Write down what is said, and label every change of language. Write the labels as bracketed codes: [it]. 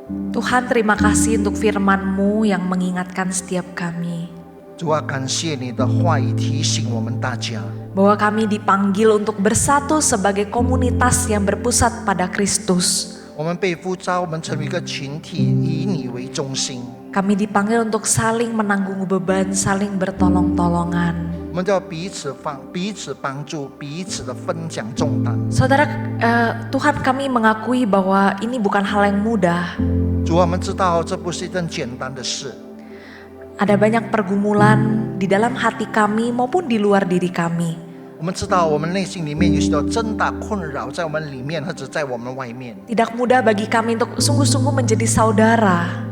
[id] Tuhan, terima kasih untuk firman-Mu yang mengingatkan setiap kami [zh] 主啊，感谢你的话语提醒我们大家， [id] bahwa kami dipanggil untuk bersatu sebagai komunitas yang berpusat pada Kristus. [zh] 我们被呼召，我们成为一个群体，以你为中心。 [id] Kami dipanggil untuk saling menanggung beban, saling bertolong-tolongan. [zh] 我们要彼此帮助，彼此的分享重担。 [id] Saudara, Tuhan kami mengakui bahwa ini bukan hal yang mudah. [zh] 主啊，我们知道这不是一件简单的事， [id] Ada banyak pergumulan di dalam hati kami maupun di luar diri kami. [zh] 我们知道我们内心里面有许多真大困扰在我们里面，或者在我们外面。 [id] Tidak mudah bagi kami untuk sungguh-sungguh menjadi saudara.